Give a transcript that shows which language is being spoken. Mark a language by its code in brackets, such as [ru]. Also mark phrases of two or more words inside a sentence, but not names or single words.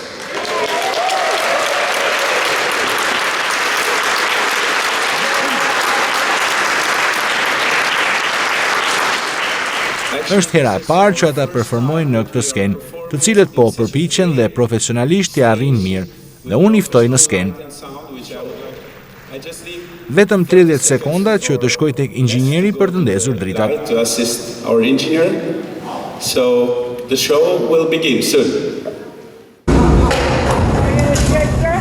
[sq] Është hera e parë që ata performojnë në këtë skenë, të cilët po përpiqen dhe profesionalisht t'i arrijnë mirë, dhe unë I ftoj në skenë. Vetëm 30 sekonda që të shkoj tek inxhinieri për të ndezur dritat. [en] To assist our engineer. So the show will begin soon.